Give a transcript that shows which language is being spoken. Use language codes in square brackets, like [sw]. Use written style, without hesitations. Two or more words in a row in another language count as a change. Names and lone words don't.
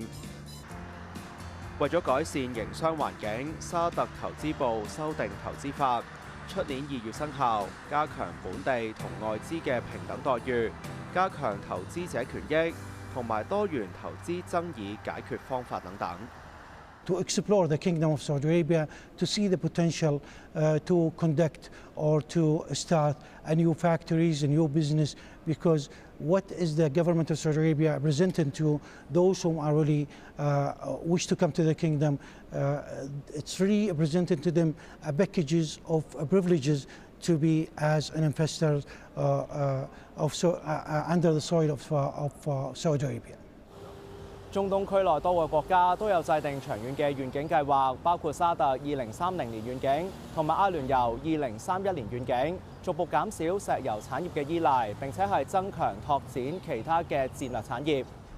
[yue] 為咗改善營商環境，沙特投資部修訂投資法，出年2月生效，加強本地同外資嘅平等待遇，加強投資者權益，同埋多元投資爭議解決方法等等。 [en] To explore the Kingdom of Saudi Arabia, to see the potential to conduct or to start a new factories, a new business because what is the government of Saudi Arabia presenting to those who are really wish to come to the kingdom? It's really presenting to them a packages of privileges to be as an investor under the soil of Saudi Arabia. [yue] 中東區內多個國家都有制定長遠嘅願景計劃，包括沙特2030年願景同埋阿聯酋2031年願景，逐步減少石油產業嘅依賴，並且係增強拓展其他嘅戰略產業。